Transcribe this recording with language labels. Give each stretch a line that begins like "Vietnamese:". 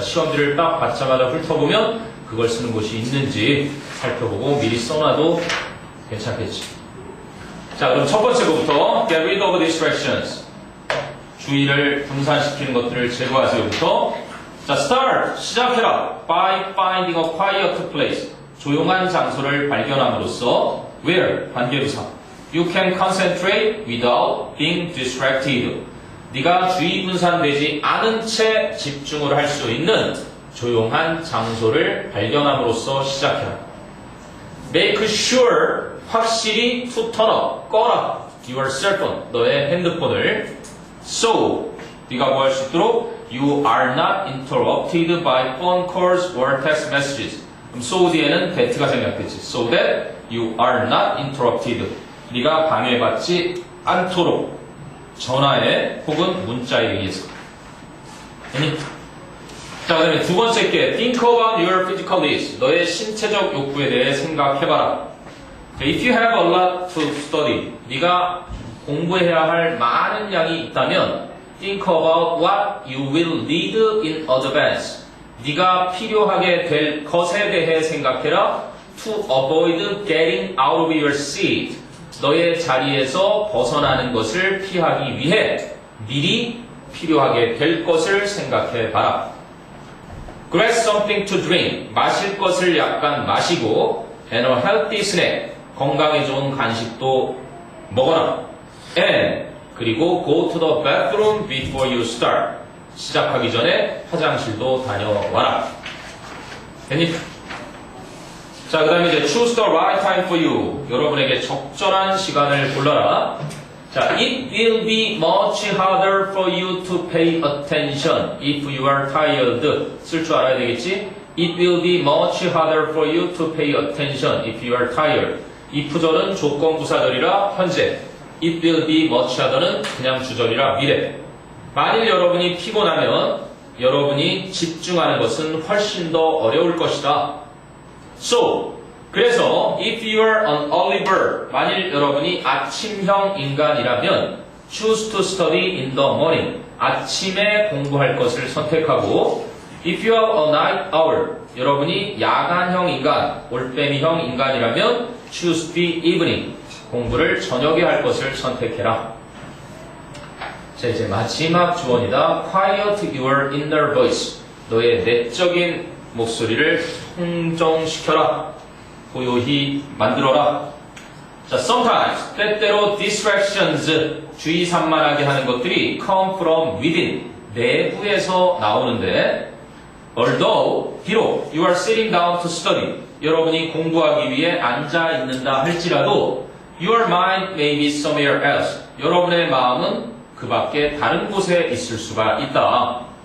Korean: 시험지를 딱 받자마자 훑어보면 그걸 쓰는 곳이 있는지 살펴보고 미리 써놔도 괜찮겠지. 자, 그럼 첫 번째 거부터
English: Get rid of distractions.
Korean: 주의를 분산시키는 것들을 제거하세요부터. 자, start. 시작해라.
English: By finding a quiet place.
Korean: 조용한 장소를 발견함으로써 where. 관계부사.
English: You can concentrate without being distracted.
Korean: 네가 주의 분산되지 않은 채 집중을 할 수 있는 조용한 장소를 발견함으로써 시작해라.
English: Make sure.
Korean: 확실히
English: to turn off.
Korean: 꺼라.
English: Your cell phone.
Korean: 너의 핸드폰을.
English: So,
Korean: 네가 뭐 할 수 있도록
English: You are not interrupted by phone calls or text messages.
Korean: 그럼 so 뒤에는 that가 생략됐지.
English: So that you are not interrupted.
Korean: 네가 방해받지 않도록 전화에 혹은 문자에 의해서. 자, 그 다음에 두 번째 게
English: Think about your physical needs.
Korean: 너의 신체적 욕구에 대해 생각해봐라.
English: If you have a lot to study,
Korean: 네가 공부해야 할 많은 양이 있다면
English: Think about what you will need in advance.
Korean: 네가 필요하게 될 것에 대해 생각해라.
English: To avoid getting out of your seat.
Korean: 너의 자리에서 벗어나는 것을 피하기 위해 미리 필요하게 될 것을 생각해봐라.
English: Grab something to drink.
Korean: 마실 것을 약간 마시고
English: And a healthy snack.
Korean: 건강에 좋은 간식도 먹어라.
English: And 그리고 go to the bathroom before you start.
Korean: 시작하기 전에 화장실도 다녀와라. 됐니?
English: 자,
Korean: 그 다음에 이제
English: choose the right time for you.
Korean: 여러분에게 적절한 시간을 골라라.
English: 자, it will be much harder for you to pay attention if you are tired.
Korean: 쓸 줄 알아야 되겠지?
English: It will be much harder for you to pay attention if you are tired.
Korean: 이 부절은 조건부사절이라 현재. It will be much harder는 그냥 주절이라 미래. 만일 여러분이 피곤하면 여러분이 집중하는 것은 훨씬 더 어려울 것이다. So, 그래서
English: if you are an early bird,
Korean: 만일 여러분이 아침형 인간이라면
English: choose to study in the morning,
Korean: 아침에 공부할 것을 선택하고
English: if you are a night owl,
Korean: 여러분이 야간형 인간, 올빼미형 인간이라면
English: choose the evening,
Korean: 공부를 저녁에 할 것을 선택해라. 자, 이제 마지막 주어입니다.
English: Quiet your inner voice,
Korean: 너의 내적인 목소리를 통정시켜라. 고요히 만들어라. 자, sometimes, 때때로 distractions, 주의 산만하게 하는 것들이
English: come from within,
Korean: 내부에서 나오는데 although, 비록
English: you are sitting down to study,
Korean: 여러분이 공부하기 위해 앉아 있는다 할지라도
English: your mind may be somewhere else,
Korean: 여러분의 마음은 그 밖에 다른 곳에 있을 수가 있다.